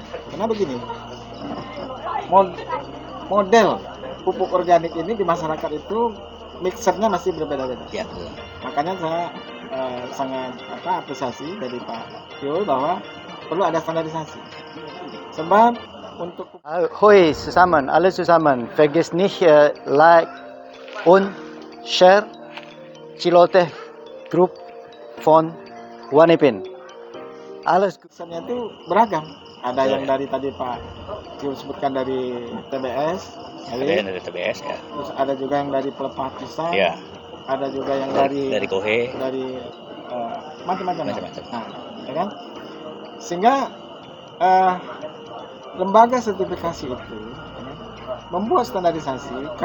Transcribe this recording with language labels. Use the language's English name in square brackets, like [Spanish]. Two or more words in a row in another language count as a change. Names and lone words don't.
[Indonesian] Karena begini, model pupuk organik ini di masyarakat itu mixernya masih berbeda-beda. Makanya saya sangat apresiasi dari Pak Yul bahwa perlu ada standarisasi. Sebab untuk [German] Hoi zusammen, alle zusammen, vergiss nicht like und share Chilote Group von Wanipin. Alles [Indonesian] mixernya itu beragam. Ada yang dari tadi Pak Yul sebutkan dari TBS. Ada dari TBS ya. Terus ada juga yang dari pelepah pisang. Ada juga yang dari kohe, dari macam-macam. Nah, ya kan? Sehingga lembaga sertifikasi itu membuat standarisasi.